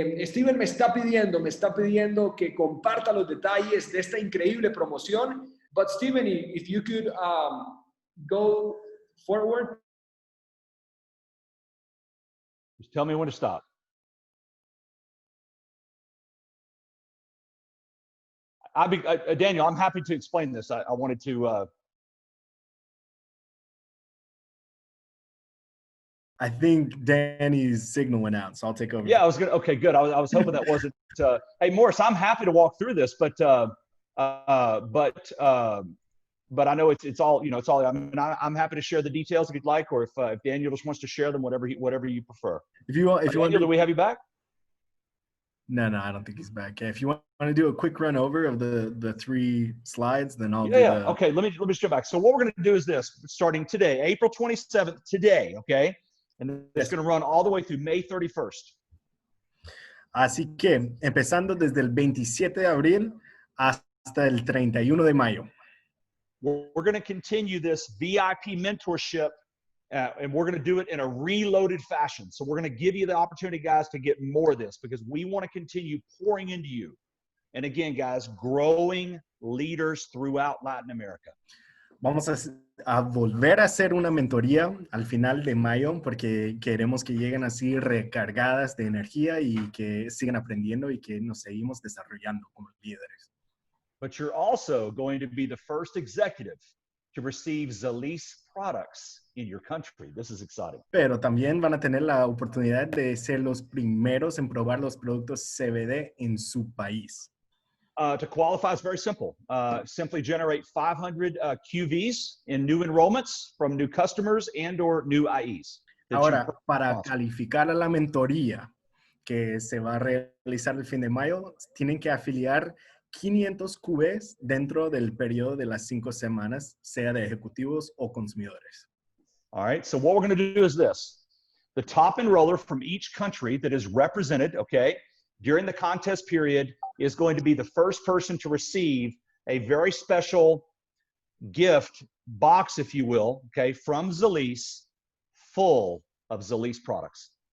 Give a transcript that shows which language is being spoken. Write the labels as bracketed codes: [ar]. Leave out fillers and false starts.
[es] Steven me está pidiendo que comparta los detalles de esta increíble promoción. [en] But Steven, if you could go forward. Just tell me when to stop. Daniel, I'm happy to explain this. I wanted to. I think Danny's signal went out, so I'll take over. Yeah, okay, good. I was hoping that wasn't. Hey, Morris, I'm happy to walk through this, but I know it's all, it's all. I mean, I'm happy to share the details if you'd like, or if Daniel just wants to share them, whatever you prefer. If you want, Daniel, do we have you back? No, I don't think he's back. Yeah, if you want to do a quick run over of the 3 slides, then I'll do the. Okay, let me just go back. So what we're going to do is this: starting today, April 27th, today, okay, and it's going to run all the way through May 31st. [es] Así que empezando desde el 27 de abril hasta el 31 de mayo. [en] We're going to continue this VIP mentorship, and we're going to do it in a reloaded fashion. So we're going to give you the opportunity, guys, to get more of this because we want to continue pouring into you. And again, guys, growing leaders throughout Latin America. [es] Vamos a volver a hacer una mentoría al final de mayo porque queremos que lleguen así recargadas de energía y que sigan aprendiendo y que nos seguimos desarrollando como líderes. [en] But you're also going to be the first executive to receive Zrii's products in your country. This is exciting. [es] Pero también van a tener la oportunidad de ser los primeros en probar los productos CBD en su país. [en] To qualify is very simple. Simply generate 500 QVs in new enrollments from new customers and or new IEs. [es] Ahora, para calificar a la mentoría que se va a realizar el fin de mayo, tienen que afiliar 500 QVs dentro del periodo de las 5 semanas, sea de ejecutivos o consumidores. [en] All right, so what we're going to do is this. The top enroller from each country that is represented, okay, during the contest period is going to be the first person to receive a very special gift box, if you will, okay, from Zrii, full of Zrii products.